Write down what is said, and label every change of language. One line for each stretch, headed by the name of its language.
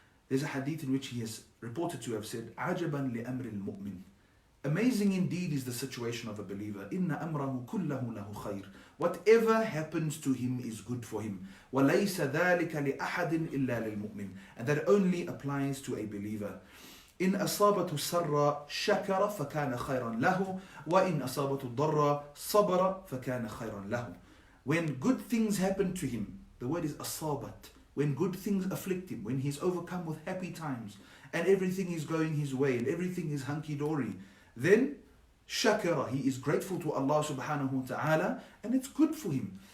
English: There's a hadith in which he is reported to have said,
Arabic: "Ajaban li amri al-mu'min."
English: Amazing indeed is the situation of a believer.
Arabic: Inna amrahu kullahu lahu khair.
English: Whatever happens to him is good for him.
Arabic: وَلَيْسَ ذَلِكَ لِأَحَدٍ إِلَّا لِلْمُؤْمِنِ.
English: And that only applies to a believer.
Arabic: إن أصابته السر شكر فكان خيرا له وإن أصابته الضر صبر فكان خيرا له.
English: When good things happen to him, the word is asabat. When good things afflict him, when he's overcome with happy times and everything is going his way and everything is hunky-dory, then shakara, he is grateful to Allah subhanahu wa ta'ala, and it's good for him.